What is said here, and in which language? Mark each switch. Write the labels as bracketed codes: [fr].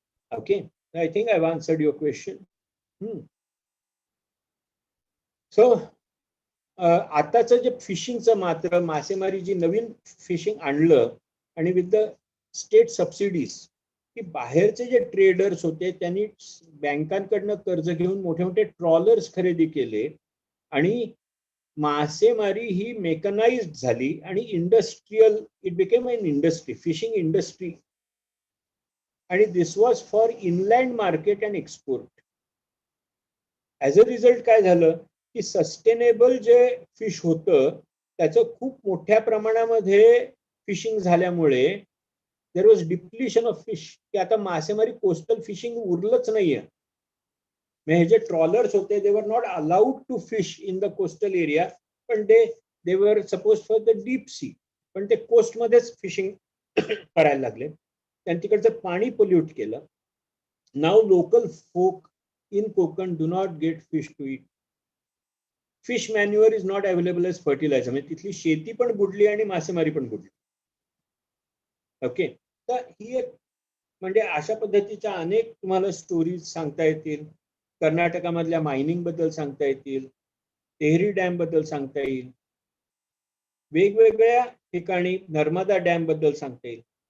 [en] Okay, I think I've answered your question. [mr] So आताचं जे फिशिंगचं मात्र मासेमारी जी नवीन फिशिंग आणलं आणि [en] with the state subsidies, [mr] की बाहेरचे जे ट्रेडर्स होते त्यांनी बँकांकडनं कर्ज घेऊन मोठे मोठे ट्रॉलर्स खरेदी केले आणि मासेमारी ही मेकनाइज्ड झाली आणि industrial, [en] It became an industry, fishing industry. [mr] आणि [en] This was for inland market and export. As a result [mr] काय झालं की सस्टेनेबल जे फिश होतं त्याचं खूप मोठ्या प्रमाणामध्ये फिशिंग झाल्यामुळे [en] there was depletion of fish, [mr] की आता मासेमारी कोस्टल फिशिंग उरलंच नाहीये. हे जे ट्रॉलर्स होते [en] they were not allowed to fish in the coastal area, [mr] पण [en] they were suppose for the deep sea, [mr] पण ते कोस्टमध्येच फिशिंग करायला लागले. त्यांनी तिकडचं पाणी पोल्यूट केलं. [en] Now local folk in Konkan do not get fish to eat. Fish manure is not available as fertilizer. [mr] म्हणजे तिथली शेती पण बुडली आणि मासेमारी पण बुडली. ओके, तर ही एक म्हणजे अशा पद्धतीच्या अनेक तुम्हाला स्टोरीज सांगता येतील. कर्नाटकामधल्या मायनिंग बद्दल सांगता येतील, तेहरी डॅम बद्दल सांगता येईल, वेगवेगळ्या ठिकाणी नर्मदा डॅम बद्दल सांगता येईल.